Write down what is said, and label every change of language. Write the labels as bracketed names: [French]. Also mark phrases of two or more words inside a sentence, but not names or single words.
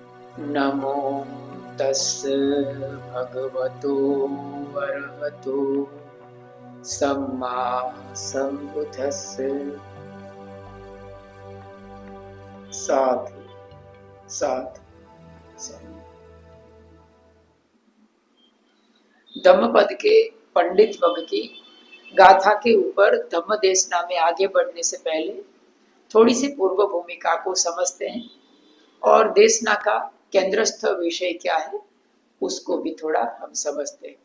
[Pali] नमो तस् भगवतो अरहतो सम्मा सम्बुद्धस्स। साधु साधु साधु। [Hindi] धम्मपद के पंडित वग की गाथा के ऊपर धम्म देशना में आगे बढ़ने से पहले थोड़ी सी पूर्व भूमिका को समझते हैं और देशना का केंद्रस्थ विषय क्या है उसको भी थोड़ा हम समझते हैं।